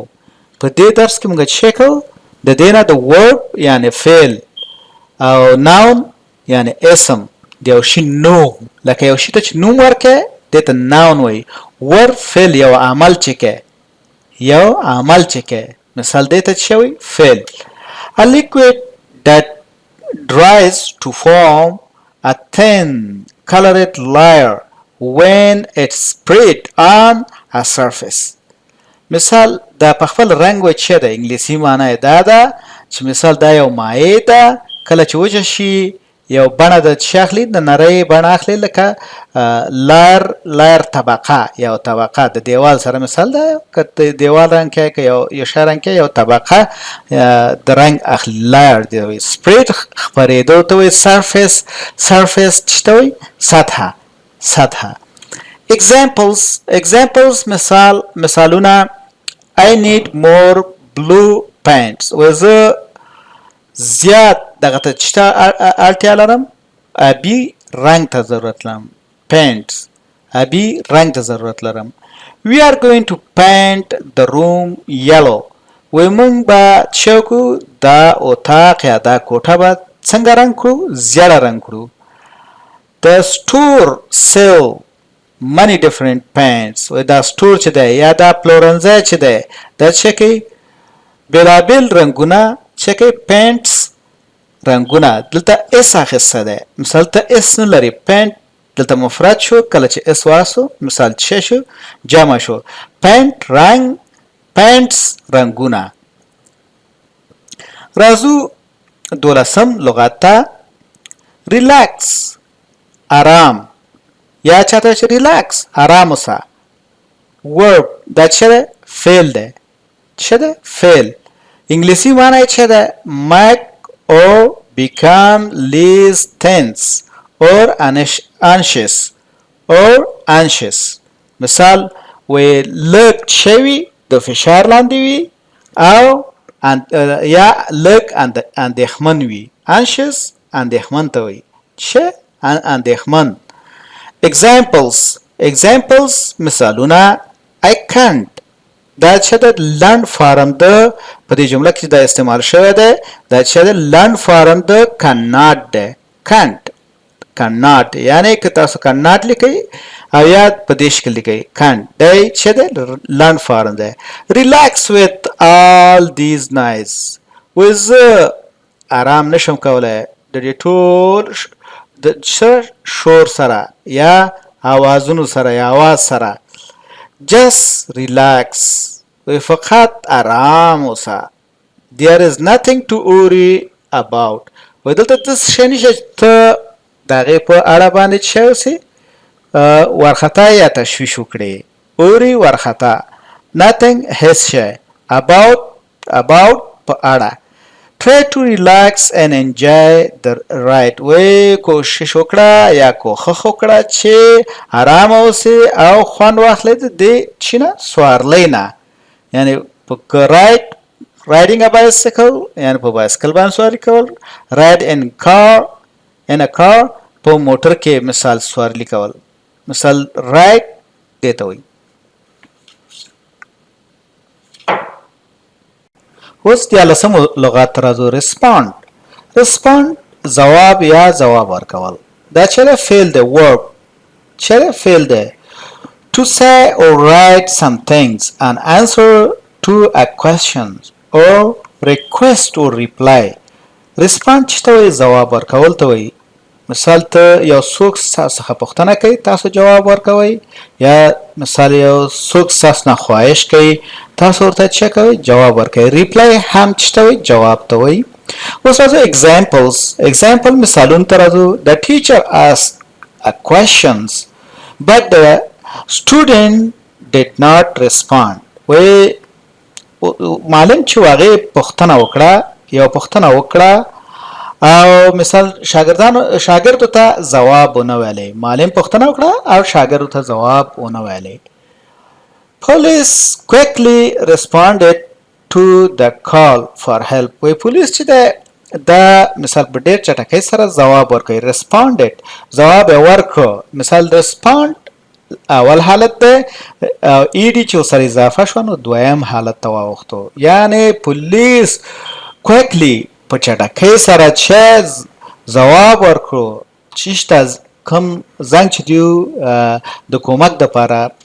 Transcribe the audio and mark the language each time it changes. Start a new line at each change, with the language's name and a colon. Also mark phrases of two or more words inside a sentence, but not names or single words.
Pashto: په دې درس کې موږ چې کوو د دې نه د ورب یعنې فعل او ناون یعنې اسم د یو شي نوم، لکه یو شي ته چې نوم ورکړې دې ته ناون وایي. ورب فعل یو عمل چې کوي، مثال دې ته چې وایي فعل.
English: A liquid that dries to form a thin colored layer when it's spread on a surface.
Pashto: مثال دا په خپل رنګ وایي چې د انګلیسي معنا یې دا ده چې مثال دا یو مایع ده، کله چې وچه شي یو بڼه د څه اخلي؟ د نرۍ بڼه اخلي، لکه لایر طبقه، یو طبقه د دیوال سره مثال ده. که د دیوال رنګ کې که یو شی رنګ کې یو طبقه د رنګ اخلي، لایر دی وایي. سپریډ خپرېدو ته وایي. سرفیس چې ته وایي سطحه.
English: Examples مثالونه: I need more blue pants.
Pashto: و زه زیات دغه ته چې ته اړتیا لرم، ابي رنګ ته ضرورت لرم. پینټس ابي رنګ ته ضرورت لرم.
English: We are going to paint the room yellow.
Pashto: وایي موږ به چې وکړو دا اتاق یا دا کوټه به څنګه رنګ کړو؟ زیړه رنګ کړو.
English: The store sell many different paints
Pashto: و دا سټور چې دی یا دا پلورنځی چې دی دا څه کوي بېلابېل رنګونه څه کوي پینټس رنګونه دلته اس اخیسته دی مثال ته اس نه لري پینټ دلته مفرد شو کله چې اس واسو مثال څه شو جمع شو پینټ رنګ پینټس رنګونه راځو دولسم لغت ته ریلیکس آرام یا چاته چې ریلیکس آرام اوسه ورب دا څه ده فعل ده څه ده فعل انګلیسي معنی څه ده
English: make or become less tense or
Pashto: anxious مثال وی لږ شوي د فشار لاندې وي او یا لږ اندېښمن وي anxious اندېښمن ته وي څه اندېښمن examples مثالونه
English: I can't
Pashto: دا چې د لنډ فارم د په دې جمله کې دا استعمال شوی دی دا چې د لنډ فارم د cannot دی cannot یعنی که تاسو cannot لیکئ او یا په دې شکل لیکئ can't دی چې د لنډ فارم دی
English: relax with all these noise
Pashto: زه آرام نشم کولی د دې ټول د شور سره یا اوازونو سره یا اواز سره
English: just relax
Pashto: فقط آرام اوسه
English: there is nothing to worry about
Pashto: دلته داسې شی نشته چې ته د هغې په اړه باندې څه اوسې وارخطا یا تشویش وکړې worry وارخطا nothing هیڅ شی about په اړه
English: try to relax and enjoy the ride
Pashto: کوشش وکړه یا کوښښ وکړه چې آرام اوسې او خوند واخلې د دې چې نه سوارلۍ نه یعنی په
English: riding a bicycle
Pashto: یعنی په بایسکل باندې سواري کول
English: ride in a car
Pashto: په موټر کې مثال سوارلي کول مثال ride دې ته وایي اوس دیارلسم لغت ته راځو respond ځواب یا ځواب ورکول دا چېرې فعل دی verb چېرې فعل دی
English: to say or write some things an answer to a question or request or reply respond
Pashto: چې ته وایي ځواب ورکول ته وایي مثال ته یو څوک ستاسو څخه پوښتنه کوي تاسو جواب ورکوئ یا مثال یو څوک ستاسو نه خواهش کوي تاسو ورته څه کوئ جواب ورکوئ ریپلای هم څه ته وایي جواب ته وایي اوس راځو example مثالونو ته راځو
English: the teacher asked a questions but the student did not respond
Pashto: معلم چې هغې پوښتنه وکړه او مثال شاګردو ته ځواب ونه ویلی معلم پوښتنه وکړه او شاګردو ته ځواب ونه ویلی
English: police quickly responded to the call for help
Pashto: پولیس چې دا مثال په ډېر چټکۍ سره ځواب ورکوي responded ځواب یې ورکړو مثال respond اول حالت دی ایډي چې ورسره اضافه شوه نو دویم حالت ته واوښتو یعنې پولیس quickly په چټکۍ سره چې ځواب ورکړو چې شته کوم زنګ چې دیو د کومک دپاره